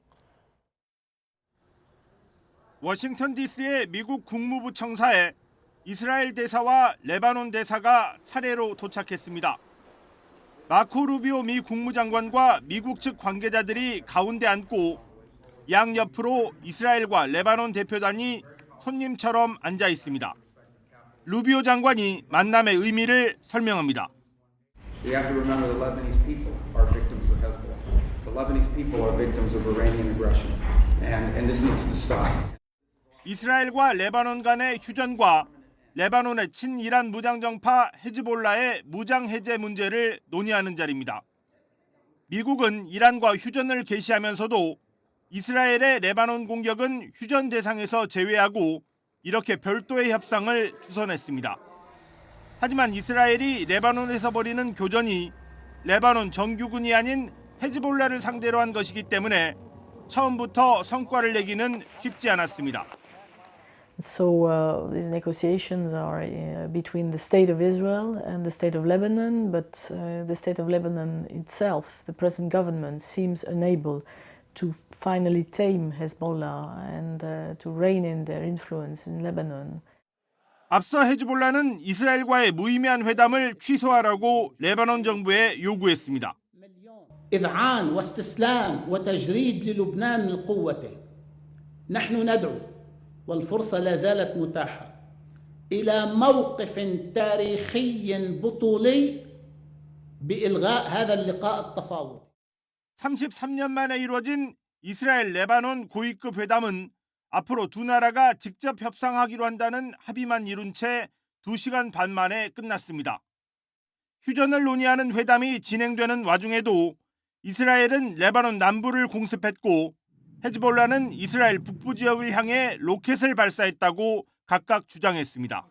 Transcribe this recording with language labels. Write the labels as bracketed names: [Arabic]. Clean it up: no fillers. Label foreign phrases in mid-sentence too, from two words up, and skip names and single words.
[Korean] 워싱턴 DC의 미국 국무부 청사에 이스라엘 대사와 레바논 대사가 차례로 도착했습니다. 마코 루비오 미 국무장관과 미국 측 관계자들이 가운데 앉고 양옆으로 이스라엘과 레바논 대표단이 손님처럼 앉아 있습니다. 루비오 장관이 만남의 의미를 설명합니다. [English] We have to remember the Lebanese people are victims of Hezbollah. The Lebanese people are victims of Iranian aggression, and this needs to stop. [Korean] 이스라엘과 레바논 간의 휴전과 레바논의 친이란 무장정파 헤즈볼라의 무장 해제 문제를 논의하는 자리입니다. 미국은 이란과 휴전을 개시하면서도 이스라엘의 레바논 공격은 휴전 대상에서 제외하고 이렇게 별도의 협상을 주선했습니다. 하지만 이스라엘이 레바논에서 벌이는 교전이 레바논 정규군이 아닌 헤즈볼라를 상대로 한 것이기 때문에 처음부터 성과를 내기는 쉽지 않았습니다. [English] So these negotiations are between the state of Israel and the state of Lebanon, but the state of Lebanon itself, the present government, seems unable to finally tame Hezbollah and to rein in their influence in Lebanon. [Korean] 앞서 헤즈볼라는 이스라엘과의 무의미한 회담을 취소하라고 레바논 정부에 요구했습니다. [Arabic] إذعان واستسلام وتجريد للبنان من قوته. نحن ندعو والفرصة لا زالت متاحة إلى موقف تاريخي بطولي بإلغاء هذا اللقاء التفاوضي. [Korean] 33년 만에 이루어진 이스라엘 레바논 고위급 회담은 앞으로 두 나라가 직접 협상하기로 한다는 합의만 이룬 채 2시간 반 만에 끝났습니다. 휴전을 논의하는 회담이 진행되는 와중에도 이스라엘은 레바논 남부를 공습했고 헤즈볼라는 이스라엘 북부 지역을 향해 로켓을 발사했다고 각각 주장했습니다.